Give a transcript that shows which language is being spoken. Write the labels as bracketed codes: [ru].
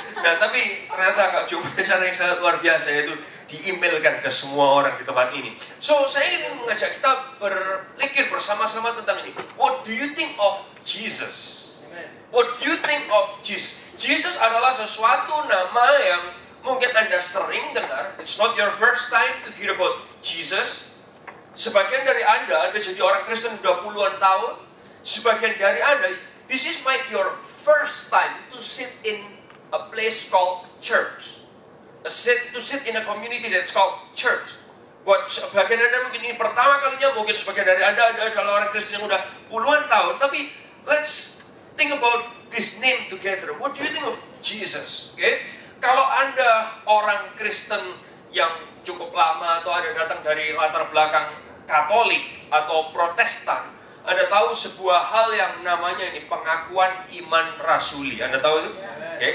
[id] Nah, tapi ternyata Kak Jo punya cara yang sangat luar biasa, yaitu di-emailkan ke semua orang di tempat ini. [en] So, [id] saya ingin mengajak kita berpikir bersama-sama tentang ini. [en] What do you think of Jesus? What do you think of Jesus? [id] Jesus adalah sesuatu nama yang mungkin Anda sering dengar. [en] It's not your first time to hear about Jesus. [id] Sebagian dari Anda jadi orang Kristen sudah puluhan tahun. Sebagian dari Anda, [en] this is might your first time to sit in a place called church. To sit in a community that's called church. [id] Buat sebagian Anda mungkin ini pertama kalinya, mungkin sebagian dari Anda adalah orang Kristen yang udah puluhan tahun. [en] Tapi let's think about this name together. What do you think of Jesus? [id] Okay? Kalau Anda orang Kristen yang cukup lama atau Anda datang dari latar belakang Katolik atau Protestan, Anda tahu sebuah hal yang namanya ini pengakuan iman rasuli. Anda tahu itu? Okay?